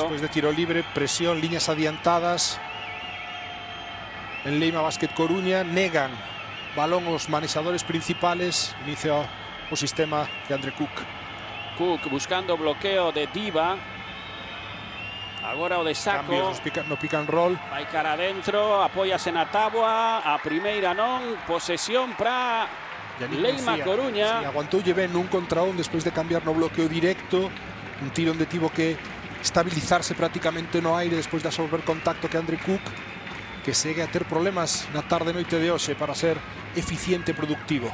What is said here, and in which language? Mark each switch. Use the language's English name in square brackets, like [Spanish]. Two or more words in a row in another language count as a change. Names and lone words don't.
[Galician] Despois de tiro libre, presión, liñas adiantadas en Leima Basket Coruña, negan balón os manexadores principales, inicia o sistema de Andre Cook. Cook buscando bloqueo de Diva. Agora o de Saco. Cambios no [English] pick and roll. [Galician] Vai cara adentro, apóyase na táboa, a primeira non, posesión para Leima Coruña. Sí, aguantoulle ben un contra un despois de cambiar no bloqueo directo. Un tiro onde tivo que estabilizarse prácticamente no aire despois de absorber contacto que Andre Cook, que segue a ter problemas na tarde noite de hoxe para ser eficiente e productivo.